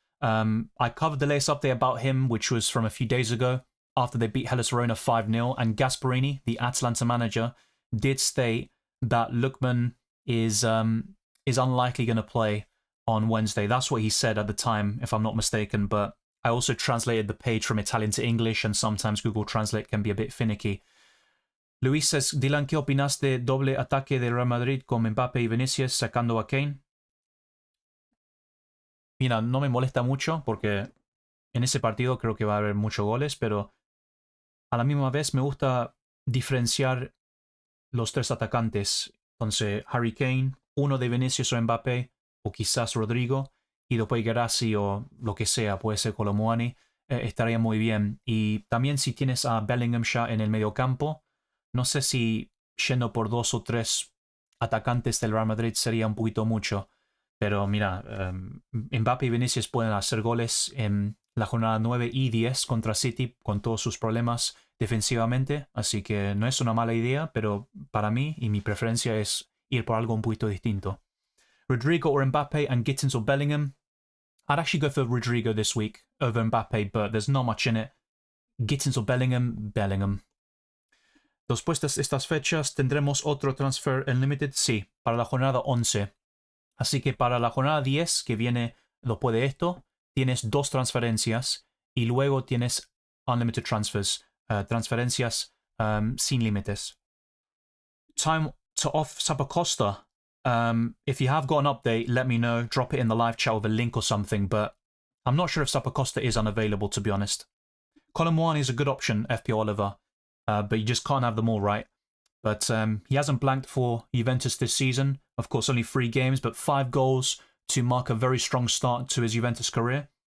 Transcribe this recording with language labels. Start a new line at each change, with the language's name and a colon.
English: I covered the latest update about him, which was from a few days ago after they beat Hellas Verona 5-0, and Gasperini, the Atalanta manager, did state that Lookman is unlikely going to play on Wednesday. That's what he said at the time, if I'm not mistaken, but I also translated the page from Italian to English, and sometimes Google Translate can be a bit finicky.
Spanish: Luis
English: says,
Spanish: Dylan, ¿qué opinas de doble ataque de Real Madrid con Mbappé y Vinicius sacando a Kane? Mira, no me molesta mucho porque en ese partido creo que va a haber muchos goles, pero a la misma vez me gusta diferenciar los tres atacantes. Entonces, Harry Kane, uno de Vinicius o Mbappé, o quizás Rodrigo, y después Gerassi o lo que sea, puede ser Colomuani, estaría muy bien. Y también si tienes a Bellingham ya en el mediocampo, no sé si yendo por 2 o 3 atacantes del Real Madrid sería un poquito mucho. Pero mira, Mbappé y Vinicius pueden hacer goles en la jornada 9 y 10 contra City con todos sus problemas defensivamente. Así que no es una mala idea, pero para mí y mi preferencia es ir por algo un poquito distinto.
English: Rodrigo or Mbappé and Gittins or Bellingham. I'd actually go for Rodrigo this week over Mbappé, but there's not much in it. Gittins or Bellingham, Bellingham.
Spanish: Después de estas fechas, ¿tendremos otro
English: transfer unlimited?
Spanish: Sí, para la jornada 11. Así que para la jornada 10, que viene después de esto, tienes 2 transferencias y luego tienes
English: unlimited transfers,
Spanish: transferencias sin límites.
English: Time to off Zappacosta. If you have got an update, let me know. Drop it in the live chat with a link or something, but I'm not sure if Zappacosta is unavailable, to be honest. Colomuani is a good option, FP Oliver, but you just can't have them all, right? But he hasn't blanked for Juventus this season. Of course, only 3 games, but 5 goals to mark a very strong start to his Juventus career.